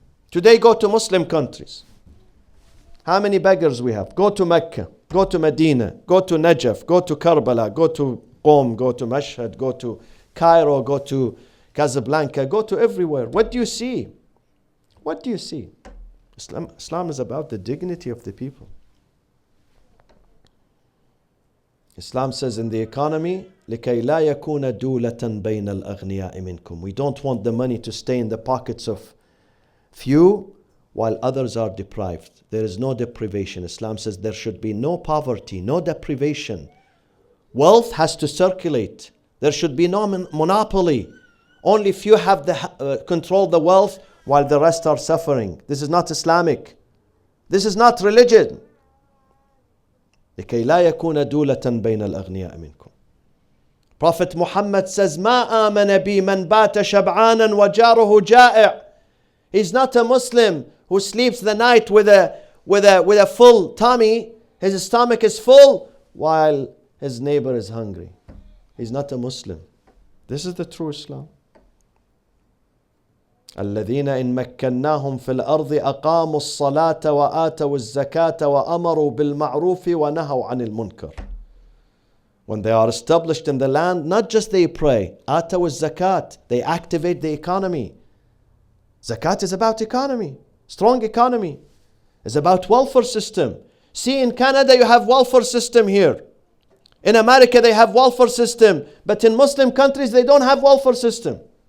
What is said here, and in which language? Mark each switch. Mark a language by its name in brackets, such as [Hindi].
[English] Today, go to Muslim countries. How many beggars we have? Go to Mecca, go to Medina, go to Najaf, go to Karbala, go to Qom, go to Mashhad, go to Cairo, go to Casablanca, go to everywhere. What do you see? What do you see? Islam is about the dignity of the people. Islam says in the economy, [Arabic] لِكَيْ لَا يَكُونَ دُولَةً بَيْنَ الْأَغْنِيَاءِ مِنْكُمْ. [English] We don't want the money to stay in the pockets of few while others are deprived. There is no deprivation. Islam says there should be no poverty, no deprivation. Wealth has to circulate. There should be no monopoly. Only few have control the wealth while the rest are suffering. This is not Islamic. This is not religion. [Arabic] لكي لا يكون دولة بين الأغنياء منكم. [English] Prophet Muhammad says, [Arabic] ما آمن بي من بات شبعانا وجاره جائع. [English] He's not a Muslim who sleeps the night with a full tummy. His stomach is full while his neighbor is hungry. He's not a Muslim. This is the true Islam. [Arabic] الذين إن مكناهم في الأرض أقاموا الصلاة وآتوا الزكاة وأمروا بالمعروف ونهوا عن المنكر. [English] When they are established in the land, not just they pray, [Arabic] آتوا الزكاة, [English] they activate the economy. Zakat is about economy, strong economy. It's about welfare system. See, in Canada you have welfare system here. In America they have welfare system, but in Muslim countries they don't have welfare system.